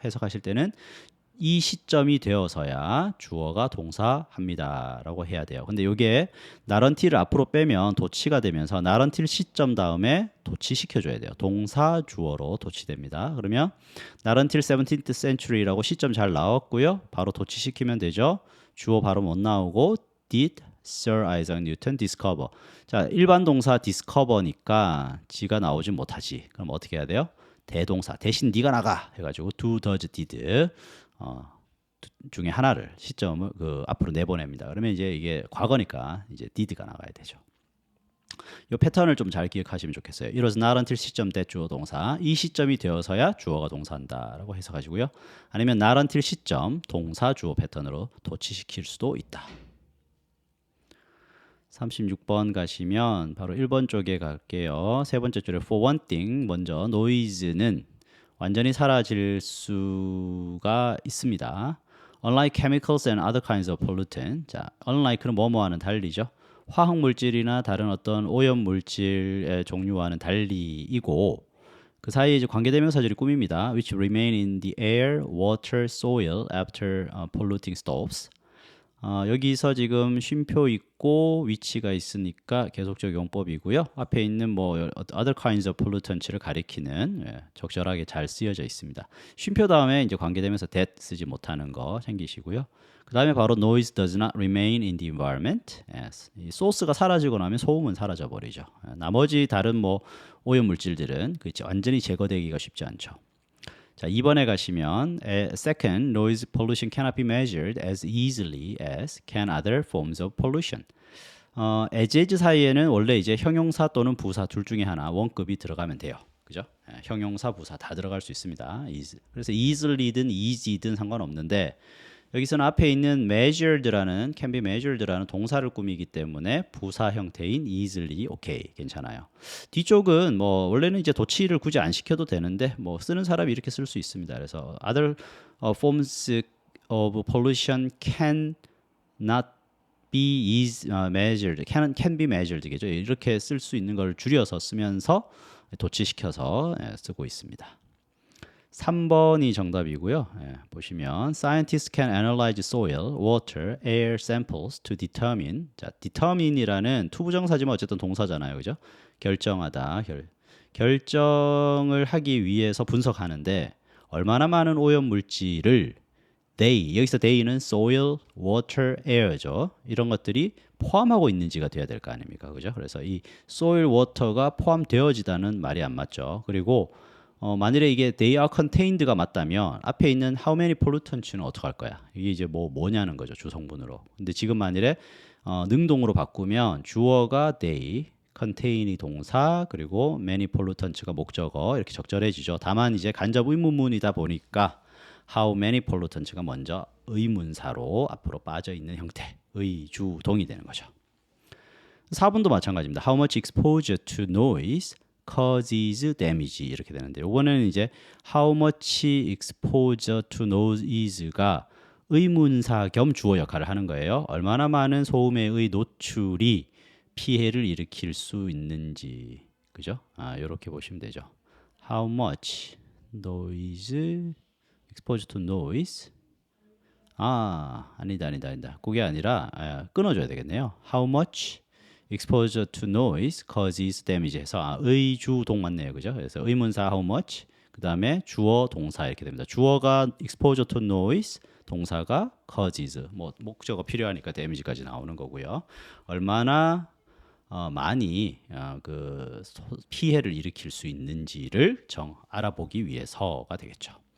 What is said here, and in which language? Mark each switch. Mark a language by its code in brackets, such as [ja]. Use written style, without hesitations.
[ko] 해석하실 때는 이 시점이 되어서야 주어가 동사합니다라고 해야 돼요. 근데 이게 not until을 앞으로 빼면 도치가 되면서 not until 시점 다음에 도치시켜줘야 돼요. 동사 주어로 도치됩니다. 그러면 not until 17th century 라고 시점 잘 나왔고요. 바로 도치시키면 되죠. [en] 주어 바로 못 나오고 did Sir Isaac Newton discover. [ko] 자, 일반 동사 discover니까 지가 나오진 못하지. 그럼 어떻게 해야 돼요? 대동사 대신 네가 나가 해가지고 do, does, did 중에 하나를 시점을 그 앞으로 내보냅니다. 그러면 이제 이게 과거니까 이제 did가 나가야 되죠. 이 패턴을 좀 잘 기억하시면 좋겠어요. It was not until 시점 때 주어 동사 이 시점이 되어서야 주어가 동사한다라고 해석하시고요. 아니면 not until 시점 동사 주어 패턴으로 도치시킬 수도 있다. 36번 가시면 바로 1번 쪽에 갈게요. 세 번째 줄에 for one thing 먼저 noise는 완전히 사라질 수가 있습니다. [en] Unlike chemicals and other kinds of pollutant. [ko] 자, unlike는 뭐뭐와는 달리죠. 화학 물질이나 다른 어떤 오염 물질의 종류와는 달리이고 그 사이에 이제 관계대명사절이 꾸밉니다. [en] Which remain in the air, water, soil after polluting stops. [ko] 여기서 지금 쉼표 있고 위치가 있으니까 계속적 용법이고요. 앞에 있는 뭐 other kinds of pollutants를 가리키는 적절하게 잘 쓰여져 있습니다. 쉼표 다음에 이제 관계되면서 that 쓰지 못하는 거 챙기시고요. [en] 그 다음에 바로 noise does not remain in the environment. [ko] 이 소스가 사라지고 나면 소음은 사라져 버리죠. 나머지 다른 뭐 오염 물질들은 그렇죠. 완전히 제거되기가 쉽지 않죠. [en] 자, 2번에 가시면 second, noise pollution cannot be measured as easily as can other forms of pollution. [ko] as 사이에는 원래 이제 형용사 또는 부사 둘 중에 하나 원급이 들어가면 돼요. 그죠? 형용사, 부사 다 들어갈 수 있습니다. 그래서 easly든 easy든 상관없는데 여기서는 앞에 있는 measured라는 can be measured라는 동사를 꾸미기 때문에 부사 형태인 easily 오케이 괜찮아요. 뒤쪽은 뭐 원래는 이제 도치를 굳이 안 시켜도 되는데 뭐 쓰는 사람이 이렇게 쓸 수 있습니다. 그래서 other forms of pollution can not be measured, can be measured겠죠. 이렇게 쓸 수 있는 걸 줄여서 쓰면서 도치시켜서 쓰고 있습니다. 3번이 정답이고요. [en] 보시면 scientists can analyze soil, water, air samples to determine. [ko] 자, determine이라는 투부정사지만 어쨌든 동사잖아요. 그죠? 결정하다. 결정을 하기 위해서 분석하는데 얼마나 많은 오염 물질을 여기서 they는 soil, water, air죠. 이런 것들이 포함하고 있는지가 돼야 될 거 아닙니까? 그죠? 그래서 이 soil, water가 포함되어지다는 말이 안 맞죠. 그리고 만일에 이게 they are contained 가 맞다면 앞에 있는 how many pollutants 는 어떻게 할 거야? 이게 이제 뭐냐는 거죠. 주성분으로. 근데 지금 만일에 능동으로 바꾸면 주어가 they, contain이 동사, 그리고 many pollutants가 목적어 이렇게 적절해지죠. 다만 이제 간접 의문문이다 보니까 how many pollutants가 먼저 의문사로 앞으로 빠져 있는 형태, 의주동이 되는 거죠. 4번도 마찬가지입니다. [en] How much exposure to noise causes damage 이렇게 되는데 이번에는 이제 how much exposure to noise가 의문사 겸 주어 역할을 하는 거예요. [ko] 얼마나 많은 소음에 의 노출이 피해를 일으킬 수 있는지, 그죠? 이렇게 보시면 되죠. [en] How much noise exposure to noise. [ko] 아니다. 그게 아니라 끊어줘야 되겠네요. [en] How much exposure to noise causes damage 해서 의주동 맞네요. [ko] 그죠? 그래서 의문사 how much 그 다음에 주어 동사 이렇게 됩니다. 주어가 exposure to noise 동사가 causes 뭐 목적어 필요하니까 damage까지 나오는 거고요. 얼마나 많이 그 피해를 일으킬 수 있는지를 알아보기 위해서가 되겠죠.